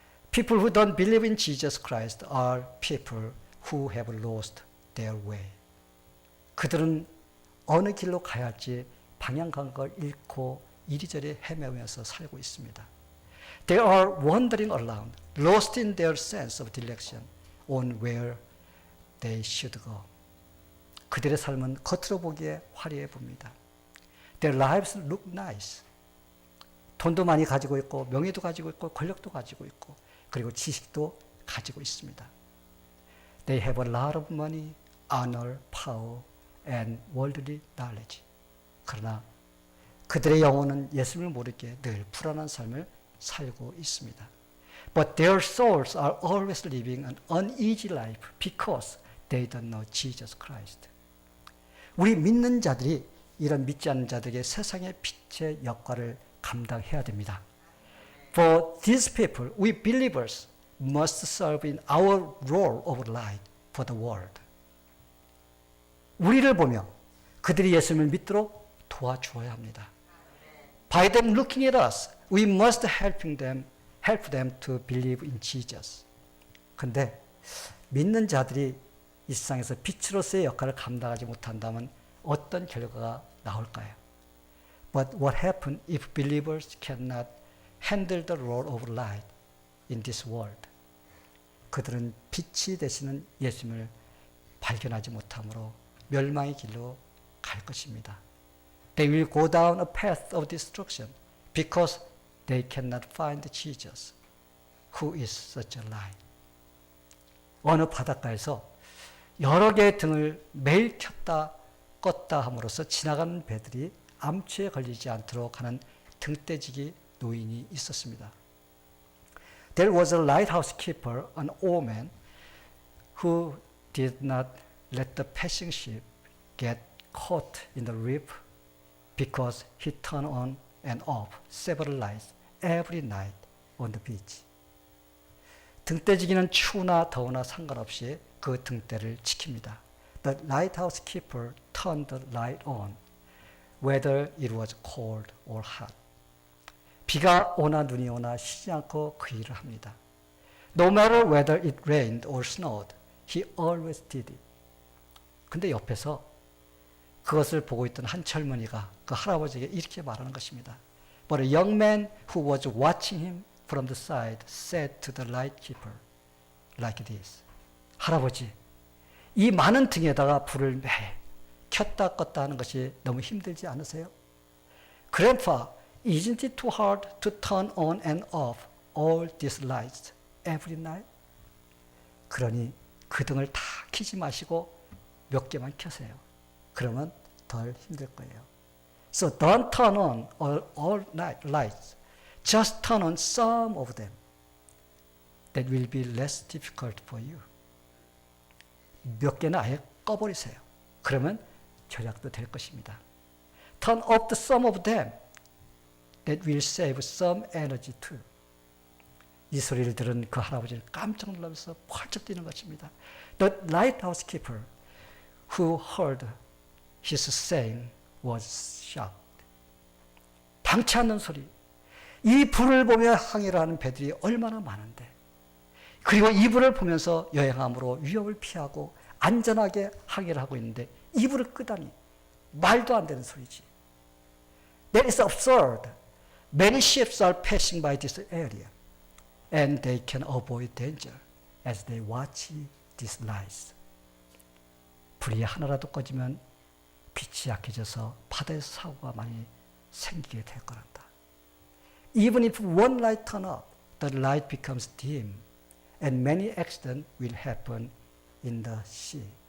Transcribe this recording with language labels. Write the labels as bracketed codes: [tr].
[en] People who don't believe in Jesus Christ are people who have lost their way. [ko] 그들은 어느 길로 가야 할지 방향 감각을 잃고 이리저리 헤매면서 살고 있습니다. [en] They are wandering around, lost in their sense of direction on where they should go. [ko] 그들의 삶은 겉으로 보기에 화려해 보입니다. [en] Their lives look nice. [ko] 돈도 많이 가지고 있고 명예도 가지고 있고 권력도 가지고 있고 그리고 지식도 가지고 있습니다. [en] They have a lot of money, honor, power, and worldly knowledge. [ko] 그러나 그들의 영혼은 예수님을 모르게 늘 불안한 삶을 살고 있습니다. [en] But their souls are always living an uneasy life because they don't know Jesus Christ. [ko] 우리 믿는 자들이 이런 믿지 않는 자들에게 세상의 빛의 역할을 감당해야 됩니다. [en] For these people, we believers must serve in our role of light for the world. [ko] 우리를 보며 그들이 예수님을 믿도록 도와주어야 합니다. [en] By them looking at us, we must help them to believe in Jesus. [ko] 근데 믿는 자들이 이 세상에서 빛으로서의 역할을 감당하지 못한다면 어떤 결과가 나올까요? [en] But what happens if believers cannot handle the role of light in this world? [ko] 그들은 빛이 되시는 예수님을 발견하지 못함으로 멸망의 길로 갈 것입니다. [en] They will go down a path of destruction because they cannot find Jesus, who is such a light. [ko] 어느 바닷가에서 여러 개의 등을 매일 켰다 껐다 함으로써 지나가는 배들이 암초에 걸리지 않도록 하는 등대지기 노인이 있었습니다. [en] There was a lighthouse keeper, an old man, who did not let the passing ship get caught in the reef because he turned on and off several lights every night on the beach. [ko] 등대지기는 추우나 더우나 상관없이 그 등대를 지킵니다. [en] The lighthouse keeper turned the light on, whether it was cold or hot. [ko] 비가 오나 눈이 오나 쉬지 않고 그 일을 합니다. [en] No matter whether it rained or snowed, he always did it. [ko] 근데 옆에서 그것을 보고 있던 한 젊은이가 그 할아버지에게 이렇게 말하는 것입니다. [en] But a young man who was watching him from the side said to the light keeper like this. [ko] 할아버지, 이 많은 등에다가 불을 매일 켰다 껐다 하는 것이 너무 힘들지 않으세요? [en] Grandpa, isn't it too hard to turn on and off all these lights every night? [ko] 그러니 그 등을 다 켜지 마시고 몇 개만 켜세요. 그러면 덜 힘들 거예요. [en] So don't turn on all night lights. Just turn on some of them. That will be less difficult for you. [ko] 몇 개는 아예 꺼버리세요. 그러면 절약도 될 것입니다. [en] Turn off the some of them. That will save some energy too. [ko] 이 소리를 들은 그 할아버지는 깜짝 놀라면서 펄쩍 뛰는 것입니다. [en] The lighthouse keeper who heard his saying was shocked. [ko] 당치 않는 소리. 이 불을 보며 항해를 하는 배들이 얼마나 많은데. 그리고 이 불을 보면서 여행함으로 위협을 피하고 안전하게 항해를 하고 있는데 이 불을 끄다니 말도 안 되는 소리지. [en] That is absurd. Many ships are passing by this area and they can avoid danger as they watch these lights. [ko] 불이 하나라도 꺼지면 빛이 약해져서 바다에서 사고가 많이 생기게 될 거란다. [en] Even if one light turn up, the light becomes dim and many accidents will happen in the sea.